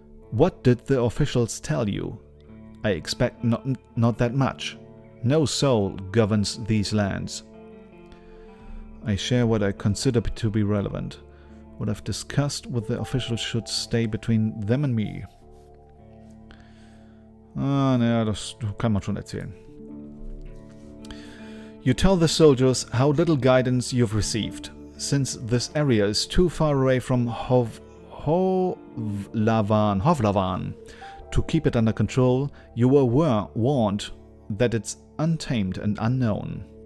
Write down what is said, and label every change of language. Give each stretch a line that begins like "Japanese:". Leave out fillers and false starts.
English: What did the officials tell you? I expect not that much. No soul governs these lands. I share what I consider to be relevant. What I've discussed with the officials should stay between them and me.
German: Naja, das kann man schon erzählen.
English: You tell the soldiers how little guidance you've received. Since this area is too far away from Hovlavan to keep it under control, you were warned that it's untamed and unknown.